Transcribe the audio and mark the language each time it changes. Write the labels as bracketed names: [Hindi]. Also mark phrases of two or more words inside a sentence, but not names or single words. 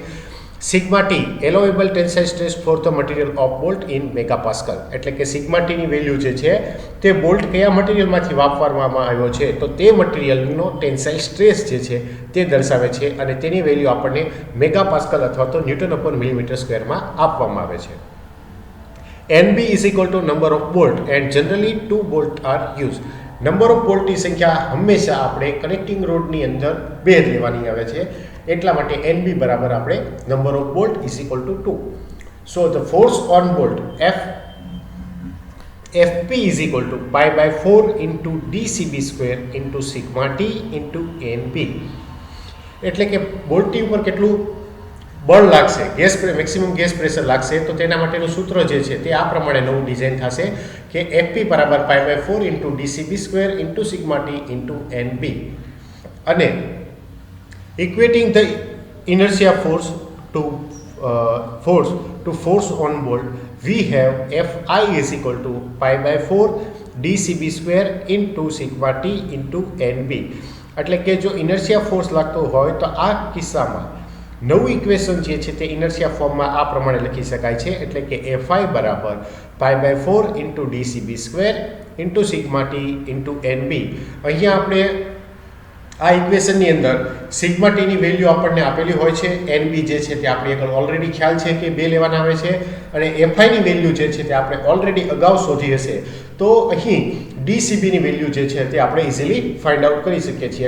[English] sigma T allowable tensile stress for the material of bolt in megapascal [Gujarati] એટલે કે સિગ્મા ટીની વેલ્યુ જે છે તે બોલ્ટ કયા મટીરિયલમાંથી વાપરવામાં આવ્યો છે તો તે મટીરિયલનો [English] tensile stress [Gujarati] જે છે તે દર્શાવે છે અને તેની વેલ્યુ આપણને મેગાપાસ્કલ અથવા તો [English] newton upon millimetre square [Gujarati] આપવામાં આવે છે. [English] NB is equal to number of bolt and generally 2 bolt are used. number of bolt [Gujarati] સંખ્યા હંમેશા આપણે [English] connecting rod [Gujarati] અંદર 2 લેવાની આવે છે, એટલા માટે NB બરાબર આપણે [English] number of bolt is equal to 2. So the force on bolt FP is equal to pi by 4 into DCB square into sigma T into NB. [Gujarati] એટલે કે બોલ્ટની ઉપર કેટલું બળ લાગશે, [English] maximum gas pressure [Gujarati] લાગશે તો તેના માટેનું સૂત્ર જે છે તે આ પ્રમાણે નવું ડિઝાઇન થશે કે FP બરાબર [English] pi by 4 into DCB square into sigma T into NB. અને equating the inertia force to force on bolt, we have Fi is equal to pi by 4 DCB square into sigma T into NB. [Gujarati] એટલે કે જો [English] inertia force [Gujarati] લાગતો હોય તો આ કિસ્સામાં નવું ઇક્વેશન જે છે તે [English] inertia form [Gujarati] આ પ્રમાણે લખી શકાય છે એટલે કે Fi બરાબર [English] pi by 4 into DCB square into sigma T into NB. [Gujarati] અહીંયા આપણે આ ઇક્વેશનની અંદર સિગ્મા ટીની વેલ્યુ આપણને આપેલી હોય છે, NB જે છે તે આપણે આગળ ઓલરેડી ખ્યાલ છે કે 2 લેવાના આવે છે અને FIની વેલ્યુ જે છે તે આપણે ઓલરેડી અગાઉ શોધી હશે તો અહીં DCBની વેલ્યુ જે છે તે આપણે [English] easily find out [Gujarati] કરી શકીએ છીએ.